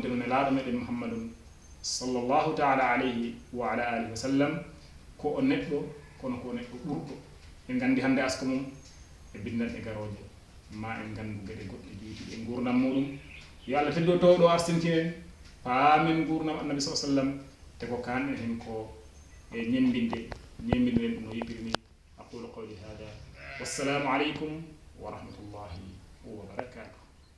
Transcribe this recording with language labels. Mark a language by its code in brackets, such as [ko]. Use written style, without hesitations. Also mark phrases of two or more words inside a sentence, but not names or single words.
[ff] no nelaɗo meɗen muhammadun [ar] صلى الله تعالى عليه وعلى آله وسلم [ff] ko o neɗɗo kono ko neɗɗo ɓurɗo en gandi hande asko mum e bindanɗe garoje ma en gandu gueɗe goɗɗe jeytiɗe e gurdam muɗum yo Allah teddo towɗo arsintinen paamen gurdam annabi sa sallam te ko kanɗen hen ko e ñembinde ñembinɗen ɗum no yiɓirni [ar] أقول قولي هذا والسلام عليكم ورحمة الله وبركاته